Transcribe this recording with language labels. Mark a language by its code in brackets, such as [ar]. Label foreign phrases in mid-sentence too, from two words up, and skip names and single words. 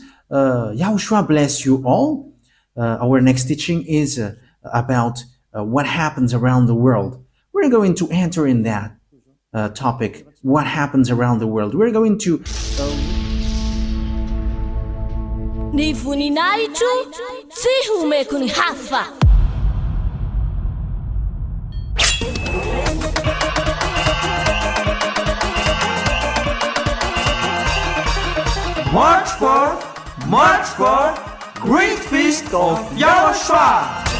[en] YAHOSHUAH bless you all. Our next teaching is about what happens around the world. We're going to enter in that topic. What happens around the world? We're going to... [mg] Ni voninahitro tsy homeko ny hafa. [en] March 4, Great Feast of YAHOSHUAH.